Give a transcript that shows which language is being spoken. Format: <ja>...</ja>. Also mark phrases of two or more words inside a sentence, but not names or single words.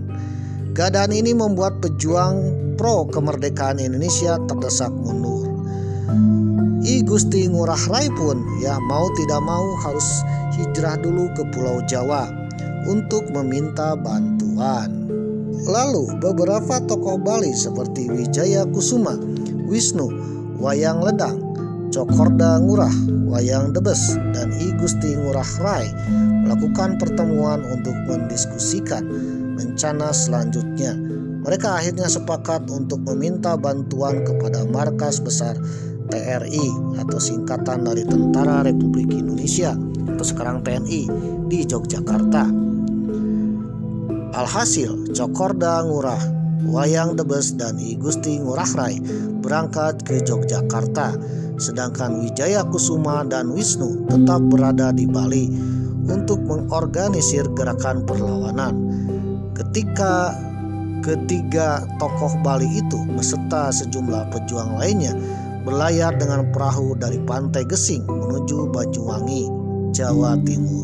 <id>Keadaan ini membuat pejuang pro kemerdekaan Indonesia terdesak mundur. I Gusti Ngurah Rai pun ya mau tidak mau harus hijrah dulu ke Pulau Jawa untuk meminta bantuan. Lalu beberapa tokoh Bali seperti Wijaya Kusuma, Wisnu, Wayang Ledang, Cokorda Ngurah, Wayang Debes, dan I Gusti Ngurah Rai melakukan pertemuan untuk mendiskusikan rencana selanjutnya. Mereka akhirnya sepakat untuk meminta bantuan kepada Markas Besar TRI atau singkatan dari Tentara Republik Indonesia atau sekarang TNI di Yogyakarta. Alhasil, Cokorda Ngurah, Wayang Debes, dan I Gusti Ngurah Rai berangkat ke Yogyakarta, sedangkan Wijaya Kusuma dan Wisnu tetap berada di Bali untuk mengorganisir gerakan perlawanan. Ketika ketiga tokoh Bali itu beserta sejumlah pejuang lainnya berlayar dengan perahu dari Pantai Gesing menuju Banyuwangi, Jawa Timur.</id>